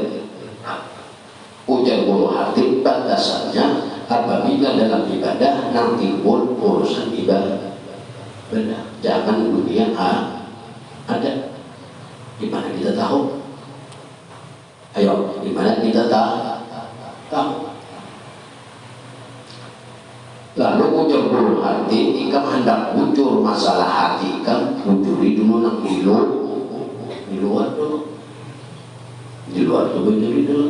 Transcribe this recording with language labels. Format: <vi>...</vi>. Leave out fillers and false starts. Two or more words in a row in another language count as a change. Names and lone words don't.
<bjn>Ujar guru hati batasannya apabila dalam ibadah nanti pun urusan ibadah, jangan dunia ada.</bjn> <id>Di mana kita tahu? Ayo, di mana kita tahu?</id> <bjn>Lalu ujar guru hati, jika hendak bujur masalah hati kan bujuri dulu nang di luar dulu. Di luar tuh bujuri dulu.</bjn>